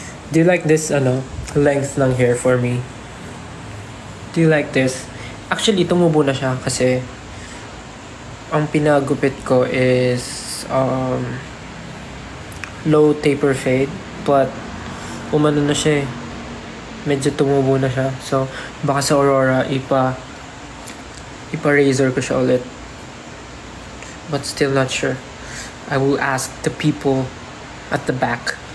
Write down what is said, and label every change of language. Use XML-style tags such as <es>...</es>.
<en>Do you like this length ng hair for me? Do you like this?</en> <tl>Actually, tumubo na siya kasi ang pinagupit ko is low taper fade, but umano na siya eh. Medyo tumubo na siya. So, baka sa Aurora ipa-razor ko siya ulit.</tl> <en>But still not sure. I will ask the people at the back.</en>